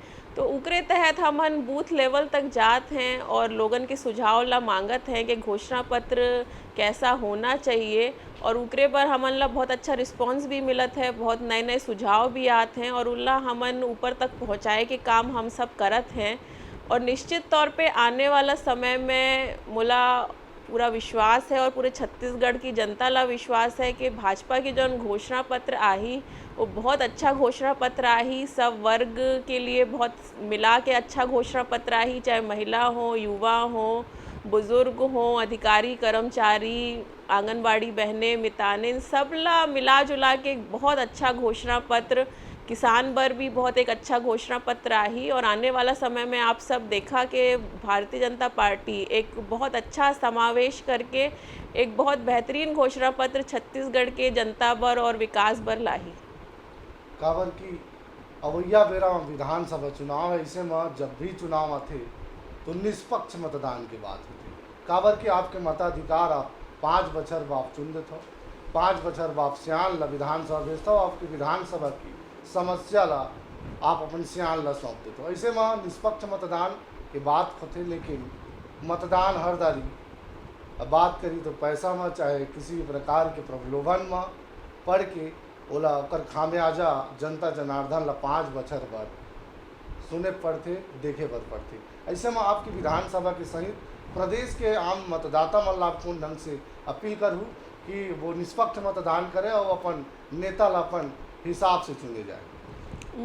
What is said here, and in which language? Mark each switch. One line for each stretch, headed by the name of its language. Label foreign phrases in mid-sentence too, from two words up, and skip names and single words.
Chhattisgarhi: तो उकरे तहत हमन बूथ लेवल तक जात हैं और लोगन के सुझाव ला मांगत हैं कि घोषणा पत्र कैसा होना चाहिए और उकरे पर हमन ला बहुत अच्छा रिस्पांस भी मिलत है, बहुत नए-नए सुझाव भी आते हैं और उनला हमन ऊपर तक पहुंचाए के काम हम सब करत हैं। और निश्चित तौर पे आने वाला समय में मुला पूरा विश्वास है और पूरे छत्तीसगढ़ की जनता ला विश्वास है कि भाजपा की जौन घोषणा पत्र आही वो बहुत अच्छा घोषणा पत्र आही, सब वर्ग के लिए बहुत मिला के अच्छा घोषणा पत्र आही, चाहे महिला हो, युवा हो, बुजुर्ग हो, अधिकारी कर्मचारी, आंगनबाड़ी बहनें, मितानिन, सब ला मिला जुला के बहुत अच्छा घोषणा पत्र, किसान बर भी बहुत एक अच्छा घोषणा पत्र आही। और आने वाला समय में आप सब देखा कि भारतीय जनता पार्टी एक बहुत अच्छा समावेश करके एक बहुत बेहतरीन घोषणा पत्र छत्तीसगढ़ के जनता बर और विकास बर लाही। काबर की अवैया बेरा में विधानसभा चुनाव है, इसे में जब भी चुनाव आते तो निष्पक्ष मतदान की बात होती। काबर की आपके मताधिकार आप 5 बछर बाप चुन देते हो, 5 बछर बाप सियान ला विधानसभा भेजता हो, आपकी विधानसभा की समस्या ला आप अपन सियान ला सौंप देते हो। ऐसे में निष्पक्ष मतदान की बात होते, लेकिन मतदान हर दारी बात करी तो पैसा में चाहे किसी भी प्रकार के प्रलोभन में पढ़ के ओला ओकर खामियाजा जनता जनार्दन ला 5 बछर बाद सुने पड़ते, देखे बर पड़ते। ऐसे में आपकी विधानसभा के सहित प्रदेश के आम मतदाता मन ला पूर्ण ढंग से अपील करूँ कि वो निष्पक्ष मतदान करे और अपन नेता ला अपन हिसाब से चुने जाए।